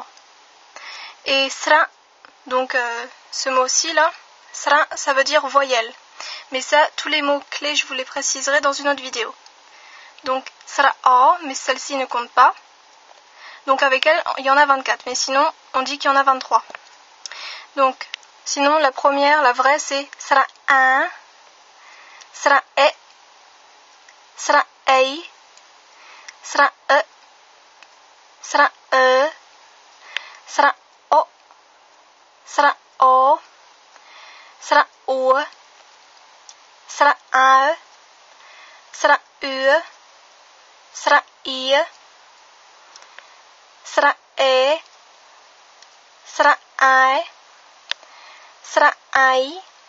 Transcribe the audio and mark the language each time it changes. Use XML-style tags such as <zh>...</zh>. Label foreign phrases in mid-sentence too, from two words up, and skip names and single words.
<fr>Et Sra, donc ce mot-ci là, Sra, ça veut dire voyelle. Mais ça, tous les mots clés, je vous les préciserai dans une autre vidéo. Donc, Sra A, mais celle-ci ne compte pas. Donc, avec elle, il y en a 24. Mais sinon, on dit qu'il y en a 23. Donc, sinon, la première, la vraie, c'est Sra A, Sra E, Sra E, Sra E, Sra E, Sra O, Sra O, Sra O, Sra A, Sra U, Sra I, Sra E, Sra I, Sra I.</fr>